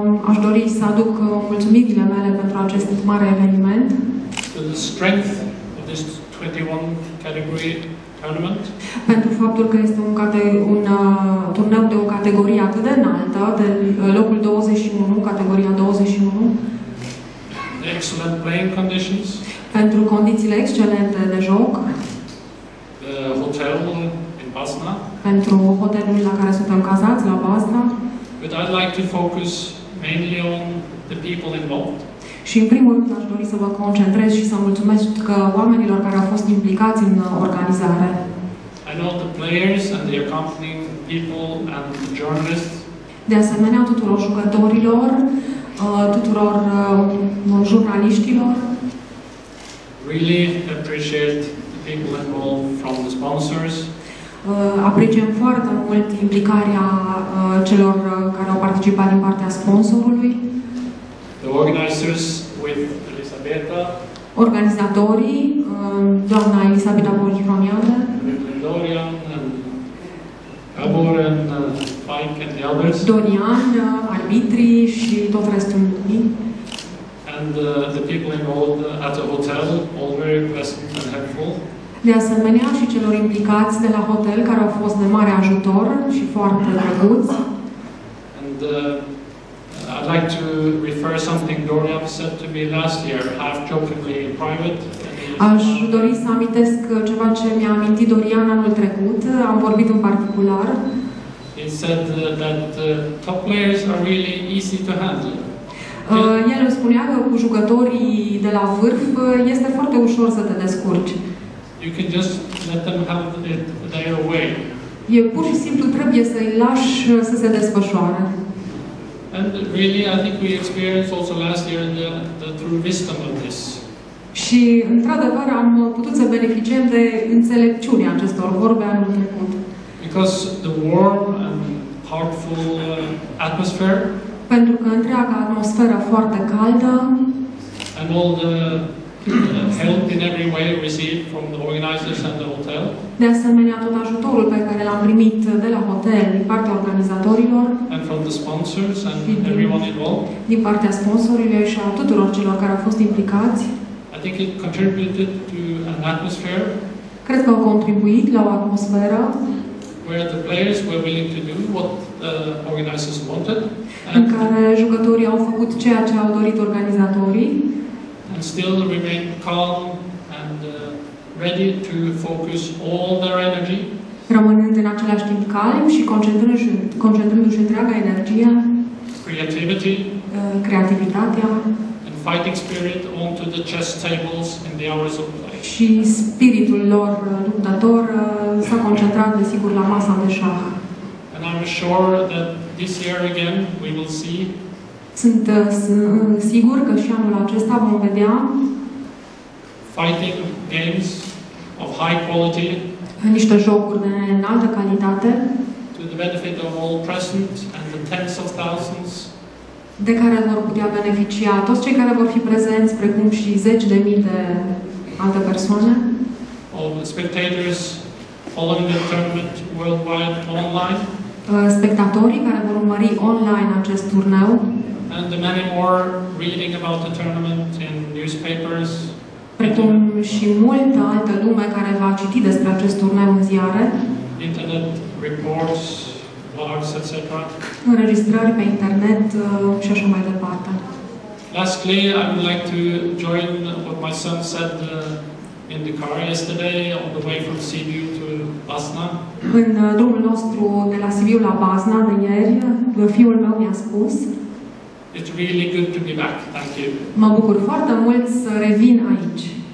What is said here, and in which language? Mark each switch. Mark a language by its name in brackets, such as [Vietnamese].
[Romanian] Aș dori să aduc mulțumirile mele pentru acest mare eveniment. [English] To the strength of this 21 category tournament. [Romanian] Pentru faptul că este un turneu de o categorie atât de înaltă, de locul 21, categoria 21. [English] The excellent playing conditions. [Romanian] Pentru condițiile excelente de joc. [English] The hotel in Basna. [Romanian] Pentru hotelul la care suntem cazați, la Basna. [English] But I'd like to focus mainly on the people involved. [Romanian] Și în primul rând aș dori să vă concentrez și să mulțumesc oamenilor care au fost implicați în organizare. [English] I know the players and the accompanying people and the journalists. [Romanian] De asemenea, tuturor jucătorilor, tuturor jurnaliștilor. [English] Really appreciate the people involved from the sponsors. [Romanian] Apreciem foarte mult implicarea celor care au participat din partea sponsorului. [English] The organizers with Elisabeta. [Romanian] Organizatorii, doamna Elisabeta Borjironiană. [English] Dorian and Gabor and Mike and the others. [Romanian] Dorian, arbitrii și tot restul lumii. [English] And the people involved at the hotel, all very pleasant and helpful. [Romanian] De asemenea, și celor implicați de la hotel, care au fost de mare ajutor și foarte drăguți. [English] And I'd like to refer something Dorian said to me last year, half jokingly in private. [Romanian] Aș dori să amintesc ceva ce mi-a amintit Dorian anul trecut. Am vorbit în particular. [English] He said that top players are really easy to handle. [Romanian] El îmi spunea că cu jucătorii de la vârf este foarte ușor să te descurci. [English] You can just let them have it their way. [Romanian] Pur și simplu trebuie să-i lași să se desfășoare. [English] And really, I think we experienced also last year the true wisdom of this. [Romanian] Și, într-adevăr, am putut să beneficiem de înțelepciunea acestor vorbe anul trecut. [English] Because the warm and heartful atmosphere. [Romanian] Pentru că întreaga atmosferă foarte caldă. [English] And all the help in every way received from the organizers and the hotel. [Romanian] De asemenea, tot ajutorul pe care l-am primit de la hotel, din partea organizatorilor. [English] And from the sponsors and everyone involved. [Romanian] Din partea sponsorilor și a tuturor celor care au fost implicați. [English] I think it contributed to an atmosphere. [Romanian] Cred că au contribuit la o atmosferă [English] where the players were willing to do what the organizers wanted. [Romanian] În care jucătorii au făcut ceea ce au dorit organizatorii. [English] And still remain calm and ready to focus all their energy. [Romanian] Rămânând în același timp calmi și concentrându-și întreaga energie. [English] Creativity. [Romanian] Creativitatea. [English] And fighting spirit onto the chess tables in the hours of play. [Romanian] Și spiritul lor luptător s-a concentrat, desigur, la masa de șah. [English] And I'm sure that this year again we will see. [Romanian] Sunt sigur că și anul acesta vom vedea [English] fighting games of high quality. [Romanian] Niște jocuri de înaltă calitate. [English] To the benefit of all present and the tens of thousands. [Romanian] De care vor putea beneficia toți cei care vor fi prezenți, precum și zeci de mii de alte persoane. [English] All the spectators following the tournament worldwide online. [Romanian] Spectatorii care vor urmări online acest turneu. [English] And the many more reading about the tournament in newspapers. [Romanian] Precum și multă altă lume care va citi despre acest turneu în ziare. [English] Internet reports, blogs, etc. [Romanian] Înregistrări pe internet și așa mai departe. [English] Lastly, I would like to join what my son said in the car yesterday on the way from Sibiu to Basna. [Romanian] În drumul nostru de la Sibiu la Bazna de ieri, fiul meu mi-a spus: [English] It's really good to be back. Thank you. [Romanian] mă bucur foarte mult să revin aici.